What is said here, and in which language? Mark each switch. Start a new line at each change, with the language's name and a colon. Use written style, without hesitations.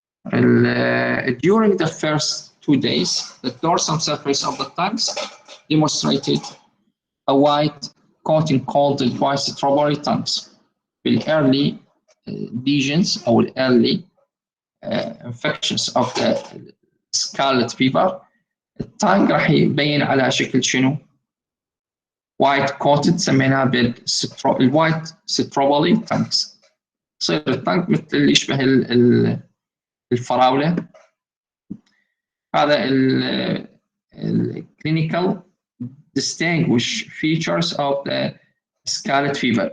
English: During the first 2 days, the dorsal surface of the tongues demonstrated a white coating called the white strawberry tongues. The early lesions or early infections of the scarlet fever، التانج
Arabic: راح يبين على شكل شنو؟
English: white coated
Arabic: سميناها
English: بالوايت strawberry tongues.
Arabic: يصير التانك مثل اللي يشبه الفراولة.
English: هذا الكلينيكال distinguish features of the scarlet fever.